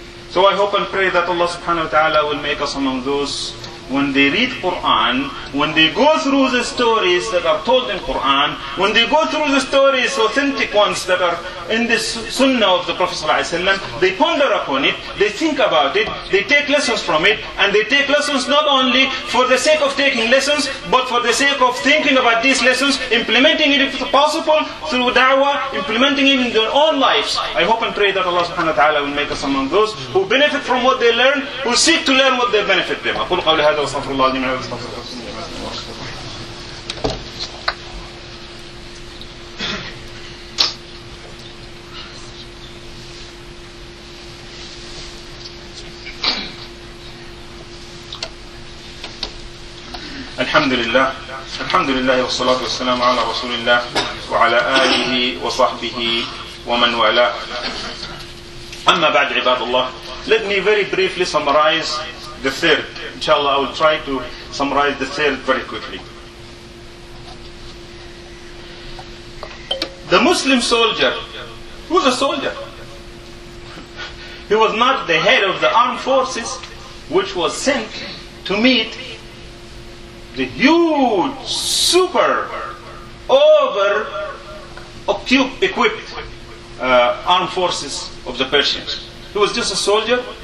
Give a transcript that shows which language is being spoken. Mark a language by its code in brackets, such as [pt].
[en] So I hope and pray that Allah subhanahu wa ta'ala will make us among those when they read Quran, when they go through the stories that are told in Quran, when they go through the stories, authentic ones that are in this sunnah of the Prophet sallallahu alaihi wasallam, they ponder upon it, they think about it, they take lessons from it, and they take lessons not only for the sake of taking lessons, but for the sake of thinking about these lessons, implementing it if possible through da'wah, implementing it in their own lives. I hope and pray that Allah subhanahu wa ta'ala will make us among those who benefit from what they learn, who seek to learn what they benefit them. [ar] هذا وصف الله لمن هذا وصف الله الحمد لله الحمد لله والصلاة والسلام على رسول الله وعلى آله وصحبه ومن والاه أما بعد عباد الله [en] let me very briefly summarize the third. Inshallah, I will try to summarize the third very quickly. The Muslim soldier, who was a soldier? He was not the head of the armed forces which was sent to meet the huge, super, over-equipped armed forces of the Persians. He was just a soldier.